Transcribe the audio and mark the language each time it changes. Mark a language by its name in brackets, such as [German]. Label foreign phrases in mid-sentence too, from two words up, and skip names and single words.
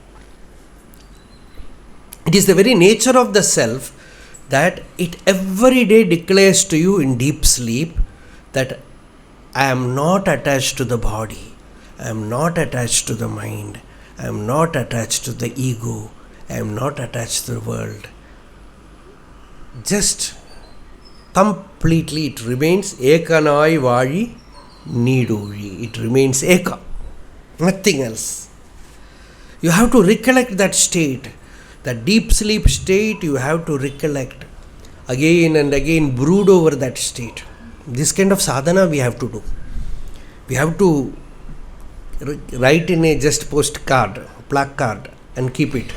[English] It is the very nature of the self that it every day declares to you in deep sleep that I am not attached to the body, I am not attached to the mind, I am not attached to the ego, I am not attached to the world. Just completely it remains ekanai vāži nīduži. It remains eka, nothing else. You have to recollect that state. That deep sleep state you have to recollect. Again and again brood over that state. This kind of sadhana we have to do. We have to write in a just postcard, placard and keep it.